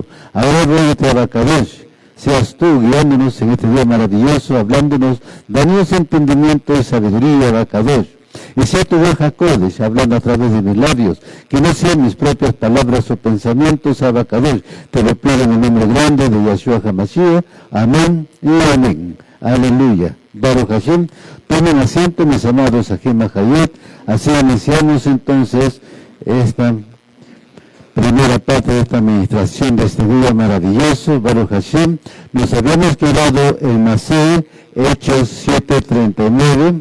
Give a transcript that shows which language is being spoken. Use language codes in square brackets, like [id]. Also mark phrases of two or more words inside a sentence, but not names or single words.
[es] Ahora ruégate Abacadosh, seas tú guiándonos en este día maravilloso, hablándonos, dándonos entendimiento y sabiduría, Abacadosh. Y sea tu [he] רוח קודש [es] hablando a través de mis labios, que no sean mis propias palabras o pensamientos, Abacadosh. Te lo pido en el nombre grande de [he] ישוע המשיח. [es] Amén y amén. [he] Aleluya. ברוך השם. [es] Tomen asiento, mis amados aquí en Majayot. Así iniciamos entonces esta primera parte de esta administración de este día maravilloso, [he] ברוך השם. [es] Nos habíamos quedado en Masé, Hechos 7:39.